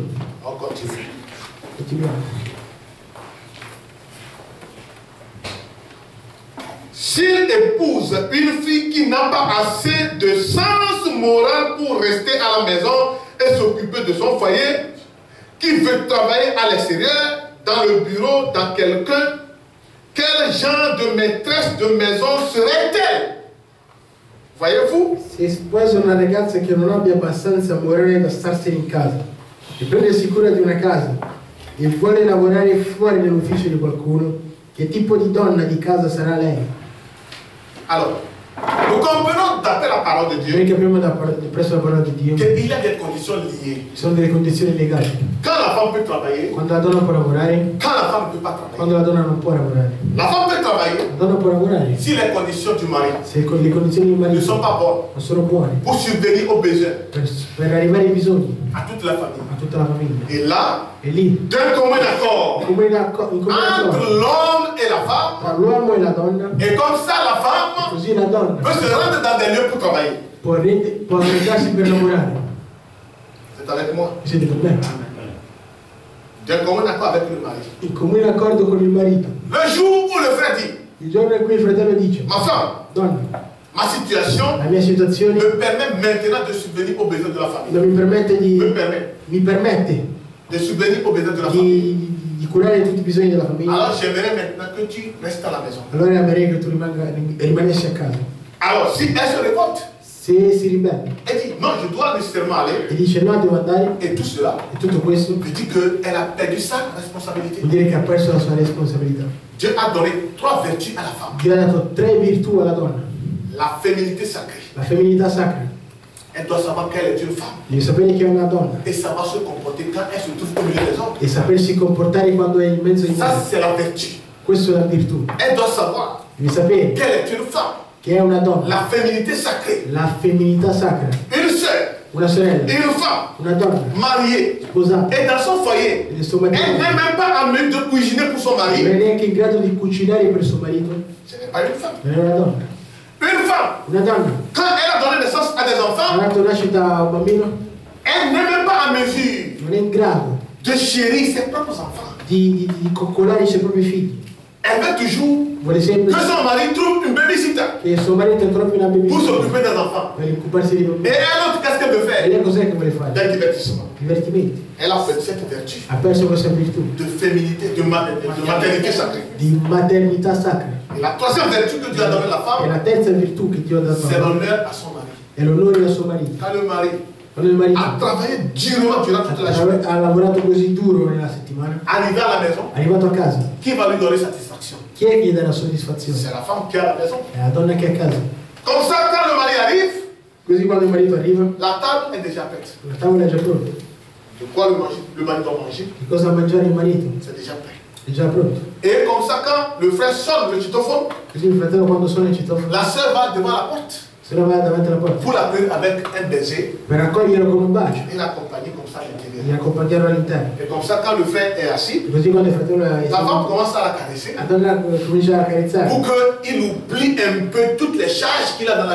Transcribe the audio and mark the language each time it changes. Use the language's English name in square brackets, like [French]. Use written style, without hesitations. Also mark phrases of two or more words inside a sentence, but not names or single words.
[French] On continue. [Italian] Continuiamo. [French] S'il épouse une fille qui n'a pas assez de sens moral pour rester à la maison et s'occuper de son foyer, qui veut travailler à l'extérieur, dans le bureau, dans quelqu'un, quel genre de maîtresse de maison serait-elle? Voyez-vous? [Italian] Se sposa una ragazza che non abbia abbastanza morale da starsene in casa, e prendersi cura di una casa e vuole lavorare fuori dall'ufficio di qualcuno, che tipo di donna di casa sarà lei? [French] Alors, nous comprenons d'après la parole de Dieu [Italian] Noi capiamo presso la parola di Dio [French] qu'il y a des conditions liées. [Italian] ci sono delle condizioni legate. [French] Quand la femme peut travailler, [Italian] Quando la donna può lavorare, [French] quand la femme ne peut pas travailler. [Italian] quando la donna non può lavorare. [French] La femme peut travailler [Italian] La donna può lavorare [French] si les conditions du mari [Italian] se le condizioni del [French] ne [Italian] marito [French] sont pas bonnes [Italian] non sono buone [French] pour subvenir aux besoins [Italian] per arrivare ai bisogni [French] à toute la famille. [Italian] a tutta la famiglia. [French] Et là, [Italian] E lì, [French] d'un commun accord [Italian] in comune accordo [French] entre l'homme et la femme, [Italian] tra l'uomo e la donna, [French] et comme ça la femme [Italian] così la donna [French] peut se rendre dans des lieux pour travailler. [Italian] può arrendarsi per lavorare. [French] C'est avec moi. [Italian] Siete con me? [French] D'un commun accord avec le mari. [Italian] In comune accordo con il marito. [French] Le jour où le frère dit, [Italian] Il giorno in cui il fratello dice: [French] ma femme, [Italian] donna, [French] ma situation [Italian] la mia situazione [French] me permet maintenant de subvenir aux besoins de la famille. [Italian] non mi permette [French] Me permet [Italian] di [French] de subvenir aux besoins de la famille. [Italian] di curare tutti i bisogni della famiglia. [French] Alors j'aimerais maintenant que tu restes à la maison. [Italian] Allora amerei che tu rimanessi a casa. [French] Alors si elle se révolte, [Italian] Se si ribella [French] elle dit non, je dois nécessairement aller, [Italian] e dice no, devo andare, [French] et tout cela [Italian] e tutto questo [French] veut dire qu'elle a perdu sa responsabilité. [Italian] vuol dire che ha perso la sua responsabilità. [French] Dieu a donné 3 vertus à la femme. [Italian] Dio ha dato 3 virtù alla donna. [French] La féminité sacrée. [Italian] La femminilità sacra. [French] Elle doit savoir qu'elle est une femme [Italian] Devi sapere che è una donna [French] et savoir se comporter quand elle se trouve au milieu des hommes. [Italian] e sapersi comportare quando è in mezzo ai [French] Ça, [Italian] uomini. [French] c'est la vertu. [Italian] Questa è la virtù. [French] Elle doit savoir [Italian] Devi sapere [French] qu'elle est une femme. [Italian] che è una donna. [French] La féminité sacrée. [Italian] La femminilità sacra. [French] Une sœur, [Italian] Una sorella, [French] une femme [Italian] una donna [French] mariée. [Italian] sposata [French] Et dans son foyer, [Italian] e nel suo [French] elle n'est [Italian] matrimonio [French] même pas en mesure de cuisiner pour son [Italian] non [French] mari. [Italian] è neanche in grado di cucinare per suo marito. [French] Ce n'est pas une femme. [Italian] Non è una donna. [French] Une femme, [Italian] Una donna [French] quand elle a donné naissance à des [Italian] ha [French] enfants, [Italian] dato nascita a un bambino, [French] elle n'est même pas en mesure [Italian] non è in grado [French] de chérir ses propres enfants. [Italian] di coccolare i suoi propri figli. [French] Elle veut toujours [Italian] Vuole sempre [French] que son mari trouve une babysitter [Italian] che suo marito trovi una [French] pour [Italian] babysitter [French] s'occuper des enfants. [Italian] per occuparsi dei [French] Et [Italian] bambini. [French] elle autre, qu'est-ce qu'elle veut [Italian] E [French] faire? [Italian] lei cos'è che vuole fare? [French] D'un divertissement. [Italian] Divertimenti. [French] Elle a perdu cette vertu [Italian] Ha perso questa virtù [French] de féminité, de maternité sacrée. [Italian] di maternità sacra. [French] Et la troisième vertu que Dieu a donnée à la [Italian] E [French] femme, [Italian] la terza virtù che Dio ha dato [French] c'est [Italian] alla donna [French] l'honneur à son mari. [Italian] è l'onore al suo marito. [French] Quand le mari [Italian] Quando il marito [French] a travaillé durement durant toute la journée, [Italian] ha lavorato così duro nella settimana, [French] arrivé à la maison, [Italian] arrivato a casa, [French] qui va lui donner satisfaction? [Italian] chi è che gli dà la soddisfazione? [French] C'est la femme qui est à la maison. [Italian] È la donna che è a casa. [French] Comme ça, quand le mari arrive, [Italian] Così quando il marito arriva, [French] la table est déjà prête. [Italian] la tavola è già pronta. [French] De quoi le mari doit manger, [Italian] Che cosa mangiare il marito? [French] c'est déjà prêt. [Italian] È già pronto. [French] Et comme ça, quand le frère sonne le citophone, [Italian] Così il fratello quando suona il citofono, [French] la sœur va devant la porte [Italian] se ne va davanti alla porta [French] pour l'accueillir avec un baiser [Italian] per accoglierlo con un bacio [French] et l'accompagner comme ça à [Italian] e [French] l'intérieur. [Italian] accompagnarlo all'interno. [French] Et comme ça, quand le frère est assis, [Italian] E così quando il fratello è [French] la femme [Italian] seduto, [French] commence à la caresser [Italian] la donna comincia a accarezzare, [French] pour qu'il oublie un peu toutes les charges qu'il a dans la